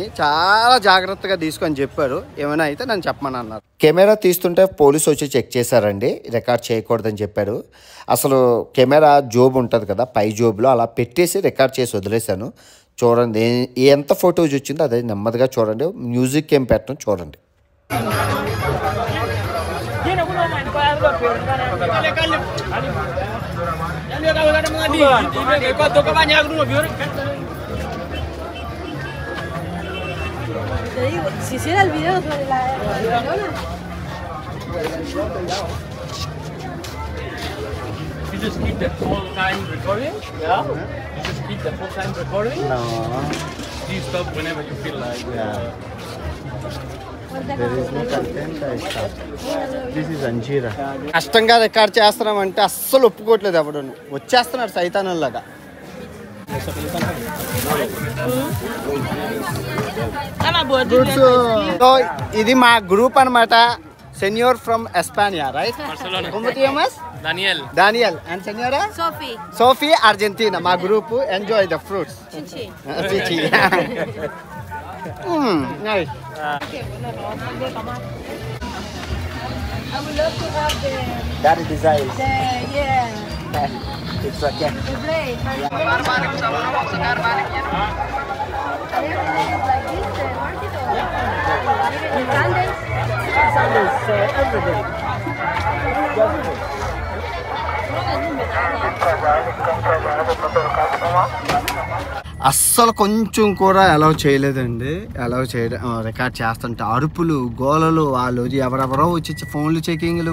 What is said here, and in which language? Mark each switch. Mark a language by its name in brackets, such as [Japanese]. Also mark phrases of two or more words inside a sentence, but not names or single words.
[Telugu] చాలా జాగ్రత్తగా తీసుకొని చెప్పారు, ఏమైనా అయితే నన్ను చెప్పమని అన్నారు. కెమెరా తీస్తుంటే పోలీసు వచ్చి చెక్ చేశారండి, రికార్డ్ చేయకూడదని చెప్పారు. అసలు కెమెరా జోబు ఉంటుంది కదా, పై జోబులో అలా పెట్టేసి రికార్డ్ చేసి వదిలేశాను. చూడండి ఎంత ఫోటోస్ వచ్చిందో అదే నెమ్మదిగా చూడండి. మ్యూజిక్ ఏం పెట్టడం చూడండి. [Spanish] Si hiciera el video sobre la corona. [English] You just keep the full time recording? Yeah. You just keep the full time recording? No. You stop whenever you feel like. Yeah. There is no content. I stop. This is Anjira. [Telugu] కష్టంగా రికార్డ్ చేస్తున్నామంటే అస్సలు ఒప్పుకోవట్లేదు ఎవడు. వచ్చేస్తున్నాడు సైతానంలాగా. సో ఇది మా గ్రూప్ అనమాట. [English] señor from España, right? Barcelona. [Spanish] ¿Cómo te llamas? Daniel. [English] And señora? Sophie. Sophie, Argentina. [Telugu] మా గ్రూప్. [English] Enjoy the fruits. Chichi. Chichi. Nice. [Spanish] Okay, bueno, no, de tomar. [English] I would love to have That is desire. It's okay. the blade. Everything is like this, market or Sundays every day. [Telugu] అస్సలు కొంచెం కూడా అలౌ చేయలేదండి. అలౌ చేయడం, రికార్డ్ చేస్తుంటే అరుపులు, గోలలు, వాళ్ళు ఎవరెవరో వచ్చి [English] phones checkings.